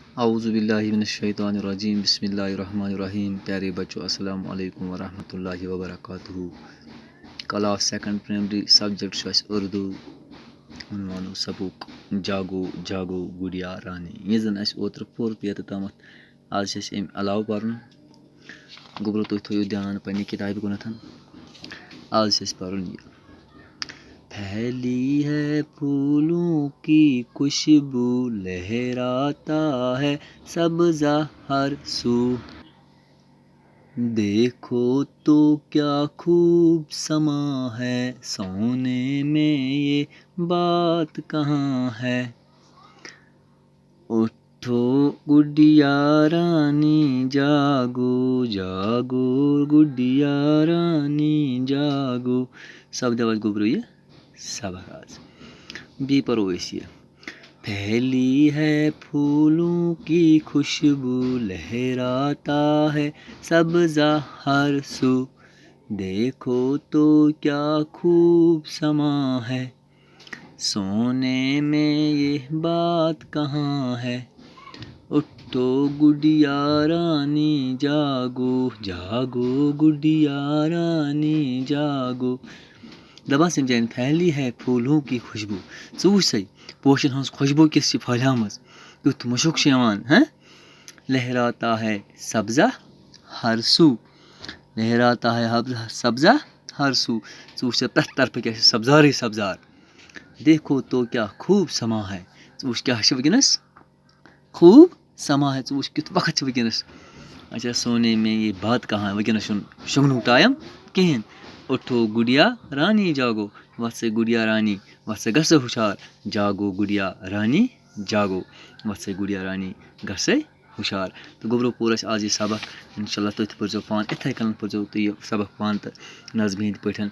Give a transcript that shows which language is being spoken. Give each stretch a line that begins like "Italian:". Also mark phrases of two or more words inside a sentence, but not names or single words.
Arabic: اعوذ باللہ من الشیطان الرجیم بسم اللہ الرحمن الرحیم.
Urdu: پیارے بچوں
Arabic: السلام علیکم ورحمۃ اللہ وبرکاتہ.
English: class second primary subject
Kashmiri: چھُ اَسہِ اردو. عنوانُک سبق جاگو جاگو گُڑیا رانی. یہِ زَن اَسہِ اوترٕ پوٚر پیتہٕ تامَتھ آز چھِ اَسہِ اَمہِ علاوٕ پَرُن. گوٚبرو تُہۍ تھٲیِو دھیان پنٛنہِ کِتابہِ کُنَتھ. آز چھِ اَسہِ پَرُن یہِ.
Urdu: پھیلی ہے پھولوں کی خوشبو لہراتا ہے سبزہ ہر سو دیکھو تو کیا خوب سما ہے سونے میں یہ بات کہاں ہے اٹھو گڈیا رانی جاگو جاگو گڈیا رانی جاگو.
Kashmiri: سپدیو اَسہِ گوٚبرو یہِ سبق آز. بیٚیہِ پَرو أسۍ یہِ.
Urdu: پھیلی ہے پھولوں کی خوشبو لہراتا ہے سبزہ ہر سو دیکھو تو کیا خوب سما ہے سونے میں یہ بات کہاں ہے اٹھو گڈیا رانی جاگو جاگو گڈیا رانی جاگو.
Kashmiri: دَپان سَمجھان
Urdu: پھیلی ہے پھولوں کی خوشبو.
Kashmiri: ژٕ وٕچھ سا پوشن ہٕنٛز خوشبوٗ کِژھ چھِ پھٔہلیمٕژ, کیُتھ مُشُک چھُ یِوان.
Urdu: لہراتا ہے سبزہ ہر سو لہراتا ہے سبزہ ہر سو.
Kashmiri: ژٕ وٕچھ سا پرٛٮ۪تھ طرفہٕ کیٛاہ چھِ سبزارٕے سبزار.
Urdu: دیکھو تو کیٛاہ خوٗب سما ہے.
Kashmiri: ژٕ وٕچھ کیٛاہ چھِ وٕنکیٚنَس
Urdu: خوٗب سما ہے.
Kashmiri: ژٕ وٕچھ کیُتھ وقت چھِ وٕنکیٚنَس.
Urdu: اچھا سونے میں یہ بات کہاں ہے.
Kashmiri: وٕنکیٚنَس چھُنہٕ شۄنٛگنُک ٹایم کِہیٖنۍ.
Urdu: اٹھو گڈیا رانی جاگو.
Kashmiri: وَتھ سا گڈیا رانی وَتھ سا گژھ سا ہُشار.
Urdu: جاگو گڈیا رانی جاگو.
Kashmiri: وَتھ سا گڈیا رانی گژھ سا ہُشار. تہٕ گوٚبرو پوٚر اَسہِ آز یہِ سبق.
Arabic: اِنشاء اللہ
Kashmiri: تُہۍ تہِ پٔرۍزیو پانہٕ اِتھَے کٔنۍ پٔرۍزیو تُہۍ یہِ سبق پانہٕ تہٕ نظمہِ ہِنٛدۍ پٲٹھۍ.